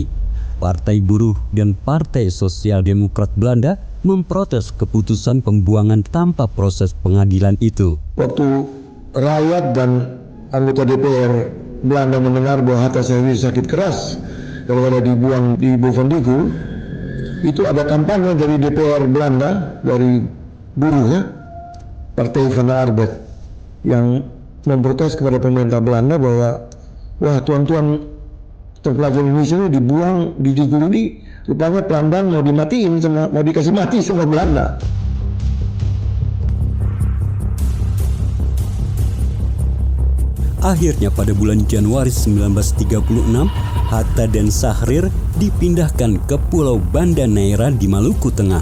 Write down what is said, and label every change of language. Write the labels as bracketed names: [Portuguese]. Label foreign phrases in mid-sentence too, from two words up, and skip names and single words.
[Indonesian] Partai Buruh dan Partai Sosial Demokrat Belanda memprotes keputusan pembuangan tanpa proses pengadilan itu. Waktu rakyat dan anggota DPR Belanda mendengar bahwa Hatta Sahrir sakit keras kalau ada dibuang di Bovendigul, itu ada kampanye dari DPR Belanda, dari buruh ya, Partai van de Arbeid, yang memprotes kepada pemerintah Belanda bahwa wah tuan-tuan terpelajar Indonesia ini dibuang di Digul ini, rupanya pelan-pelan mau dimatiin, mau dikasih mati sama Belanda. Akhirnya pada bulan Januari 1936, Hatta dan Sahrir dipindahkan ke Pulau Banda Neira di Maluku Tengah.